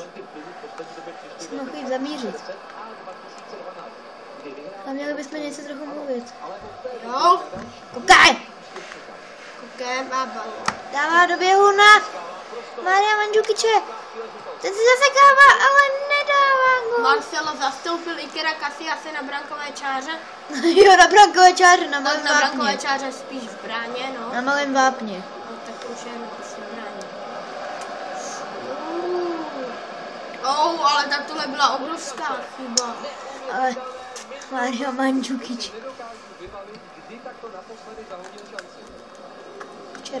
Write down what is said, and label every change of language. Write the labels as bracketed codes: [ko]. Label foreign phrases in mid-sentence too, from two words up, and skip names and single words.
[cs] Mohl jít zamířit. A měli bychom něco trochu mluvit. Jo, Koukej! má balón. Dává do běhu na Maria Mandžukiče. Ten si zasekává, ale nedává gol. Marcelo zastoupil Ikera Casilase na brankové čáře. Jo, na brankové čáře, na malém Na brankové vápně. čáře spíš v bráně, no. Na malém vápně. No tak už je v bráně. Ale tak tohle byla obrovská chyba. Ale Maria Mandžukič. Včera.